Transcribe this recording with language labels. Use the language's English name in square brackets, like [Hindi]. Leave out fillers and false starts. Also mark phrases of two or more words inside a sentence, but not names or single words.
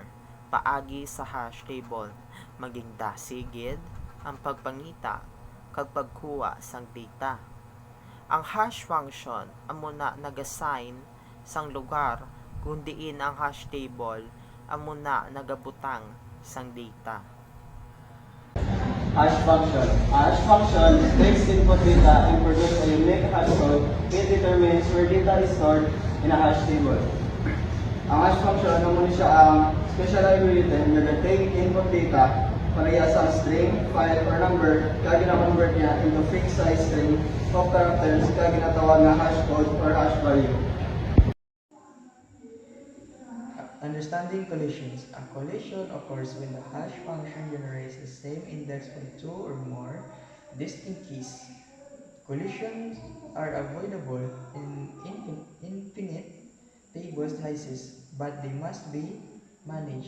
[Hiligaynon] Paagi sa [English] hash table [Hiligaynon] maging dasigid ang pagpangita kag pagkuha sang data. Ang [English] hash function [Hiligaynon] amo na nag-assign sang lugar kung diin ang [English] hash table [Hiligaynon] amo na nagabutang sang data. [English] Hash function. A hash function takes input data and produces a unique hash code. It determines where data is stored in a hash table. Ang hash function [Hiligaynon] ano mo siya ang [English] special algorithm [Hiligaynon] na nag-take [English] input data [Hiligaynon] pareha sa [English] string, file, or number [Hiligaynon] kaya gina-convert niya [English] into fixed size string of characters [Hiligaynon] kaya ginatawag na [English] hash code or hash value. Understanding collisions. A collision occurs when the hash function generates the same index from two or more distinct keys. Collisions are avoidable in infinite table slices, but they must be managed.